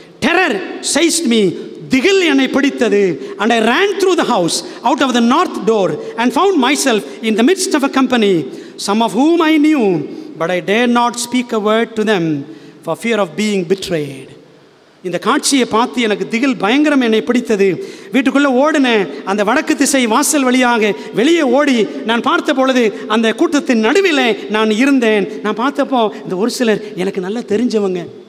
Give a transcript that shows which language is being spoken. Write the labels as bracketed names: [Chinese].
[English] terror seized me, [Tamil] திகில் என்னை பிடித்தது. [English] And I ran through the house out of the north door and found myself in the midst of a company, some of whom I knew, but I dared not speak a word to them for fear of being betrayed. [Tamil] இந்த காட்சியை பார்த்து எனக்கு திகில் பயங்கரம் என்னை பிடித்தது. வீட்டுக்குள்ளே ஓடின அந்த வடக்கு திசை வாசல் வழியாக வெளியே ஓடி நான் பார்த்த பொழுது அந்த கூட்டத்தின் நடுவில் நான் இருந்தேன். நான் பார்த்தப்போ இந்த ஒரு சிலர் எனக்கு நல்லா தெரிஞ்சவங்க.